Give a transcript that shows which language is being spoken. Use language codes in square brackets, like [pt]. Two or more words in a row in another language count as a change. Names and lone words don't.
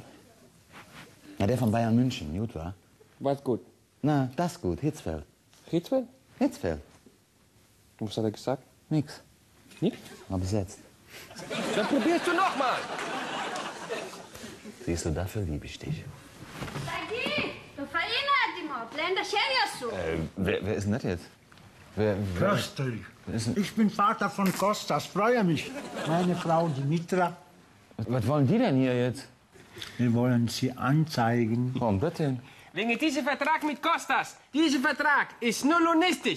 [de] Ja, der von Bayern München, gut war? Was gut? Na, das gut, Hitzfeld. Hitzfeld? Hitzfeld. Was hat er gesagt? Nix. Nichts? War besetzt. Dann probierst du noch mal. Siehst du, dafür liebe ich dich. [el] Το φαΐ είναι έτοιμο. Πλένε τα χέρια σου. [de] Wer ist denn das jetzt? Prostel. Ich bin Vater von Kostas, freue mich. Meine Frau Dimitra. Was wollen die denn hier jetzt? Wir wollen sie anzeigen. Warum das denn? Wegen diesem Vertrag mit Kostas. Dieser Vertrag ist null und nichtig.